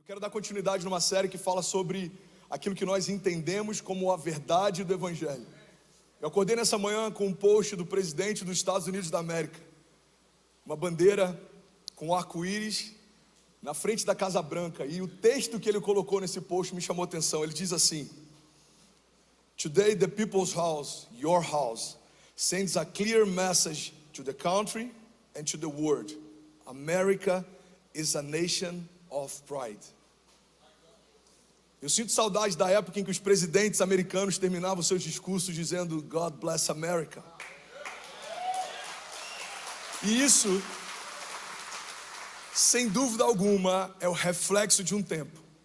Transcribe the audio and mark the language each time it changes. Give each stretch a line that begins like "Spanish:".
Portuguese: quero dar continuidade numa série que fala sobre aquilo que nós entendemos como a verdade do Evangelho. Eu acordei nessa manhã com um post do presidente dos Estados Unidos da América, uma bandeira com arco-íris na frente da Casa Branca, e o texto que ele colocou nesse post me chamou a atenção. Ele diz assim:
English: Today the people's house, your house, sends a clear message to the country and to the world. America is a nation of pride.
Portuguese: Eu sinto saudade da época em que os presidentes americanos terminavam seus discursos dizendo
English: God bless America.
Portuguese: E isso, sem dúvida alguma, é o reflexo de um tempo.